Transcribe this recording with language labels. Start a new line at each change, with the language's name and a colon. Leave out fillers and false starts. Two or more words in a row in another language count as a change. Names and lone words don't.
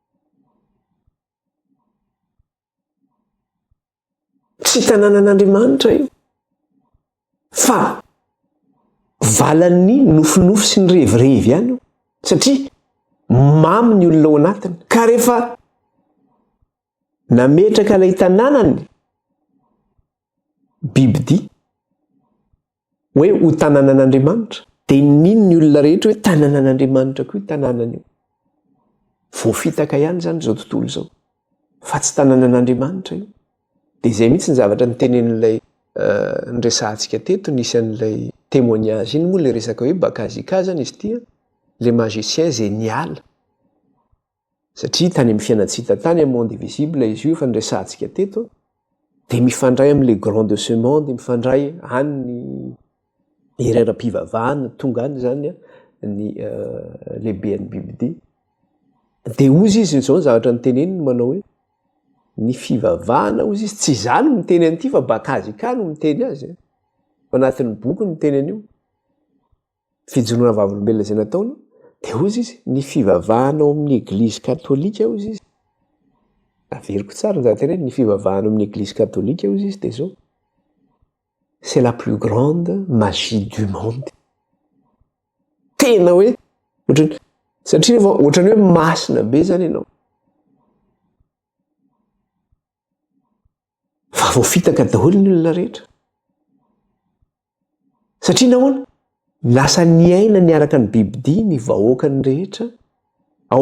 Malagasy: tsy tanànan'Andriamanitra io fa valan'ny nofinofy sy ny revirevy ihany io satria mamy ny olona ao anatiny ka rehefa nametraka ilay tanànany bibidia hoe ho tanànan'Andriamanitra dia nino ny olona rehetra hoe tanànan'Andriamanitra koa io tanànany io voafitaka ihany zany zao tontolo zao fa tsy tanànan'Andriamanitra io dia izay mihitsy ny zavatra nytenenin'ilay nyresantsika teto nisy an'ilay témoignage iny moa le resaka hoe bakazikazana izy tia
French: le magicien génial
Malagasy: satria tany amin'ny fiainatsita tany amin'ny
French: monde visible
Malagasy: izy io fa nyresantsika teto dia mifandray amin'
French: le grand de ce monde
Malagasy: mifandray any ny herera-pivavahana tonga any zany ny lehibean'ny bibidia dia ozy izy zao ny zavatra nyteneniny manao hoe ny fivavahana ozy izy tsy zany no miteny an'ity fa bakazika no miteny azy fa anatin'ny boky no miteny an'io fijoroana vavolombelona izay nataona dia ozy izy ny fivavahana ao amin'ny eglizy katolika ozy izy averiko tsara ny zavatra ny fivavahana ao amin'ny eglizy katolika ozy izy dia zao
French: c'est la plus grande magie du monde
Malagasy: tena hoe satria rehefa ohatrany hoe masina be zany ianao fa voafitaka daholo ny olona rehetra satria nahoana lasa niaina niaraka ny bibidia ny vahoakany rehetra ao